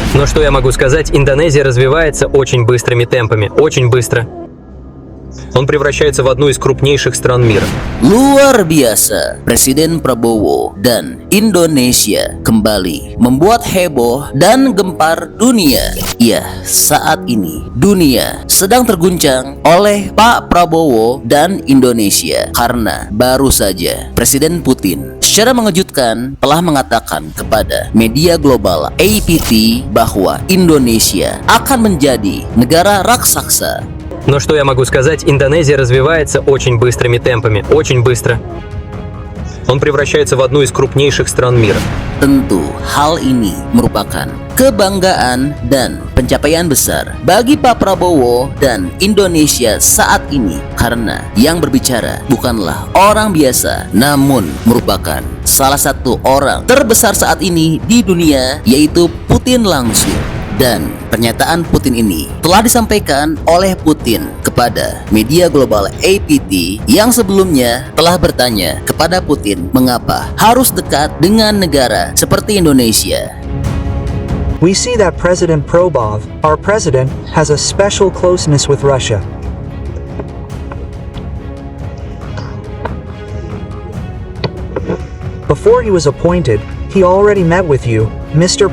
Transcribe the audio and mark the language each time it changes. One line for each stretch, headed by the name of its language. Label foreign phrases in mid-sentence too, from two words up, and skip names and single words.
Russian: Но что я могу сказать, Индонезия развивается очень быстрыми темпами, очень быстро. Он превращается в одну из крупнейших стран мира.
Indonesian: Luar biasa, Presiden Prabowo dan Indonesia kembali membuat heboh dan gempar dunia. Ya, saat ini dunia sedang terguncang oleh Pak Prabowo dan Indonesia karena baru saja Presiden Putin secara mengejutkan telah mengatakan kepada media global APT bahwa Indonesia akan menjadi negara raksasa.
Russian: Но что я могу сказать, Индонезия развивается очень быстрыми темпами, очень быстро. Он превращается в одну из крупнейших стран мира.
Indonesian: Tentu hal ini merupakan kebanggaan dan pencapaian besar bagi Pak Prabowo dan Indonesia saat ini karena yang berbicara bukanlah orang biasa namun merupakan salah satu orang terbesar saat ini di dunia, yaitu Putin langsung. Dan pernyataan Putin ini telah disampaikan oleh Putin kepada media global APT yang sebelumnya telah bertanya kepada Putin mengapa harus dekat dengan negara seperti Indonesia.
English: We see that President Probov, our president, has a special closeness with Russia. Before he was appointed, he already met with you, Mr.